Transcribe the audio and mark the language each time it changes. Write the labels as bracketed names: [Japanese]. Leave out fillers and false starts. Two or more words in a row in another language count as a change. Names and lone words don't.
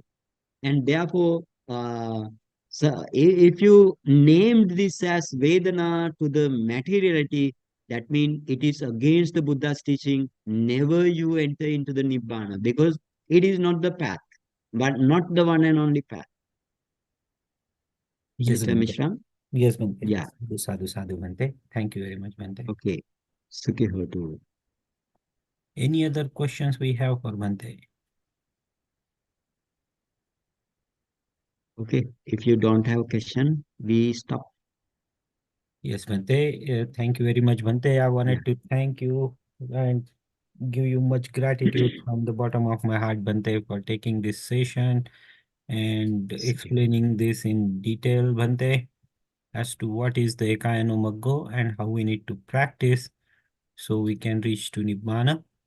[English] And therefore, so if you named this as Vedana to the materiality, that means it is against the Buddha's teaching. Never you enter into the Nibbana, because it is not the path, but not the one and only path. Yes, Mr. Bhante. Mishram? Yes, Bhante. Yeah. [Pali] Sadhu, sadhu, Bhante. [English] Thank you very much, Bhante. [Pali] Okay. Sukhi hotu. [English] Any other questions we have for Bhante? Okay. If you don't have a question, we stop. Yes, Bhante. Thank you very much, Bhante. I wanted to thank you and give you much gratitude from the bottom of my heart, Bhante, for taking this session and explaining this in detail, Bhante, as to what is the [Pali] EKAYANO MAGGO [English] and how we need to practice so we can reach to Nibbana.